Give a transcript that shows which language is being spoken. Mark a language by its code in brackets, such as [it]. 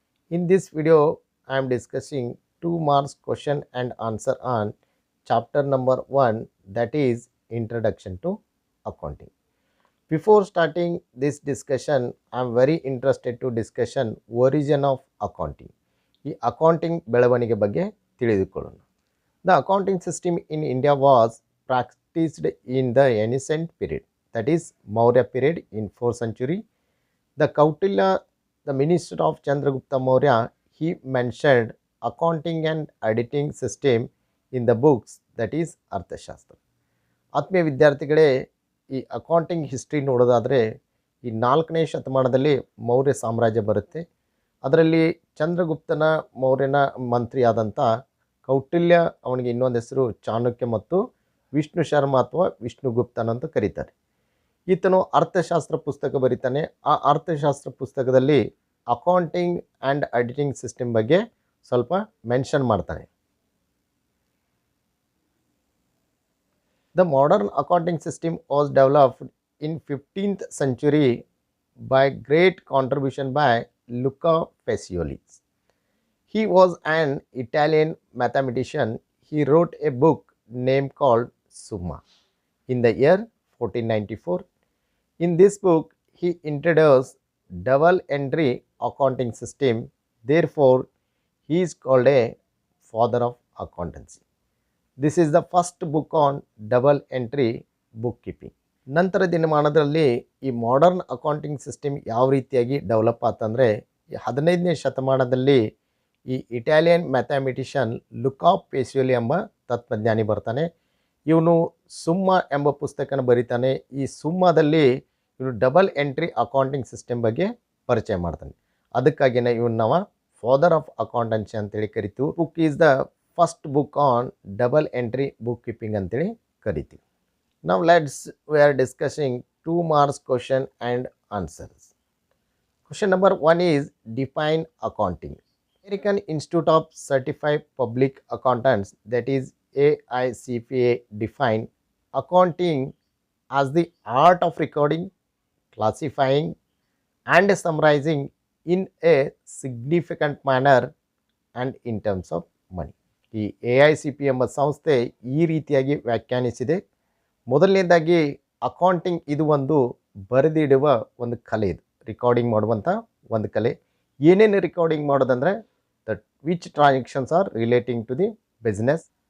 [en] In this video, I am discussing 2 marks question and answer on chapter number 1, that is Introduction to Accounting. Before starting this discussion, I am very interested to discussion origin of accounting. [kn] ಈ accounting ಬೆಳವಣಿಗೆ ಬಗ್ಗೆ ತಿಳಿದುಕೊಳ್ಳೋಣ. [en] The accounting system in India was practiced in the ancient period, that is Maurya period in 4th century. The Kautilya, the minister of Chandragupta Maurya, he mentioned accounting and auditing system in the books, that is Arthashastra. [kn] ಆತ್ಮೀಯ ವಿದ್ಯಾರ್ಥಿಗಳೇ, ಈ accounting history ನೋಡೋದಾದರೆ ಈ 4ನೇ ಶತಮಾನದಲ್ಲಿ ಮೌರ್ಯ ಸಾಮ್ರಾಜ್ಯ ಬರುತ್ತೆ. ಅದರಲ್ಲಿ ಚಂದ್ರಗುಪ್ತನ ಮೌರ್ಯನ ಮಂತ್ರಿಯಾದಂಥ ಕೌಟಿಲ್ಯ, ಅವನಿಗೆ ಇನ್ನೊಂದು ಹೆಸರು ಚಾಣಕ್ಯ ಮತ್ತು ವಿಷ್ಣು ಶರ್ಮ ಅಥವಾ ವಿಷ್ಣುಗುಪ್ತನ್ ಅಂತ ಕರೀತಾರೆ. ಈತನು ಅರ್ಥಶಾಸ್ತ್ರ ಪುಸ್ತಕ ಬರೀತಾನೆ. ಆ ಅರ್ಥಶಾಸ್ತ್ರ ಪುಸ್ತಕದಲ್ಲಿ ಅಕೌಂಟಿಂಗ್ ಆ್ಯಂಡ್ ಆಡಿಟಿಂಗ್ ಸಿಸ್ಟಮ್ ಬಗ್ಗೆ ಸ್ವಲ್ಪ ಮೆನ್ಷನ್ ಮಾಡ್ತಾನೆ. [en] The modern accounting system was developed in 15th century by great contribution by Luca Pacioli. He was an Italian mathematician. He wrote a book named called Summa in the year 1494. In this book, he introduced double entry accounting system. Therefore, he is called a father of accountancy. This is the first book on double entry bookkeeping. [kn] ನಂತರ ದಿನಮಾನದಲ್ಲಿ ಈ modern accounting system ಯಾವ ರೀತಿಯಾಗಿ develop ಆತಂದರೆ, 15ನೇ ಶತಮಾನದಲ್ಲಿ ಈ Italian mathematician Luca ಪೇಸಿಯೋಲಿ ಎಂಬ ತತ್ವಜ್ಞಾನಿ ಬರ್ತಾನೆ. ಇವನು ಸುಮ್ಮ ಎಂಬ ಪುಸ್ತಕನ ಬರೀತಾನೆ. ಈ ಸುಮ್ಮದಲ್ಲಿ ಇವನು ಡಬಲ್ ಎಂಟ್ರಿ ಅಕೌಂಟಿಂಗ್ ಸಿಸ್ಟಮ್ ಬಗ್ಗೆ ಪರಿಚಯ ಮಾಡ್ತಾನೆ. ಅದಕ್ಕಾಗಿಯೇ ಇವನು ನಾವು [en] father of accountancy [kn] ಅಂತೇಳಿ ಕರಿತೀವಿ. [en] book is the first book on double entry book keeping [kn] ಅಂತೇಳಿ ಕರಿತೀವಿ. [en] Now we are discussing 2 marks question and answers. Question number 1 is define accounting. American Institute of Certified Public Accountants, that is AICPA, define accounting as the art of recording, classifying and summarizing in a significant manner and in terms of money. [kn] ಈ AICP ಎಂಬ ಸಂಸ್ಥೆ ಈ ರೀತಿಯಾಗಿ ವ್ಯಾಖ್ಯಾನಿಸಿದೆ. ಮೊದಲನೇದಾಗಿ accounting ಇದು ಒಂದು ಬರೆದಿಡುವ ಒಂದು ಕಲೆ. ಇದು ರಿಕಾರ್ಡಿಂಗ್ ಮಾಡುವಂಥ ಒಂದು ಕಲೆ. ಏನೇನು ರಿಕಾರ್ಡಿಂಗ್ ಮಾಡೋದಂದರೆ [en] That which transactions are relating to the business.